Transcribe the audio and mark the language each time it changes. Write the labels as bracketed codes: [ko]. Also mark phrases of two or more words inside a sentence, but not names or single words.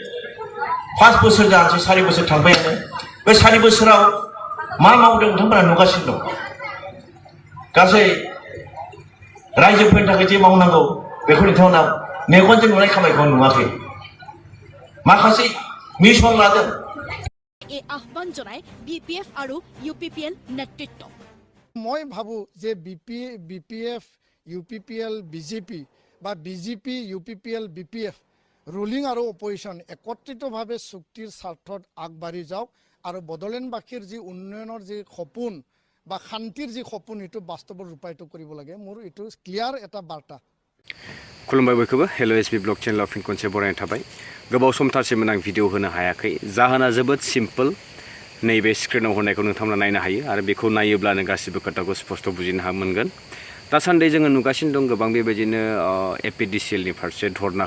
[brx] 5 बोसोर जानोसै 4 बोसोर थांबायानो बे 4 बोसोराव मा मावदों नोंथांमोना नुगासिनो दं गासै रायजोफोरनि थाखाय जे मावनांगौ बेखौ नोंथांमोना मेगनजों नुनाय खामानिखौ नुवाखै माखासे मिशन लादों [as] আহ্বান জনায় বিপিএফ আৰু ইউপিপিএল নেতৃত্ব মই ভাবো যে বিপিএফ ইউপিপিএল বিজেপি বা বিজেপি ইউপিপিএল বিপিএফ ৰুলিং আৰু অপজিশ্যন একত্ৰিতভাৱে চুক্তিৰ স্বাৰ্থত আগবাঢ়ি যাওক আৰু বডলেণ্ডবাসীৰ যি উন্নয়নৰ যি সপোন বা শান্তিৰ যি সপোন সেইটো বাস্তৱত ৰূপায়িত কৰিব লাগে মোৰ এইটো ক্লিয়াৰ এটা বাৰ্তা [brx] खुलुमबाय बयखौबो हेलो एसबी ब्लग चेनेलाव फिन खनसे बरायनाय थाबाय गोबाव समथारसिम आं भिडिअ होनो हायाखै जाहोना जोबोद सिम्पल नैबे स्क्रिनाव होनायखौ नोंथांमोना नायनो हायो आरो बेखौ नायोब्लानो गासिबो खोथाखौ स्पष्ट बुजिनो मोनगोन दासान्दि जोङो नुगासिनो दं गोबां बेबायदिनो एपिडिसिएलनि फारसे धरना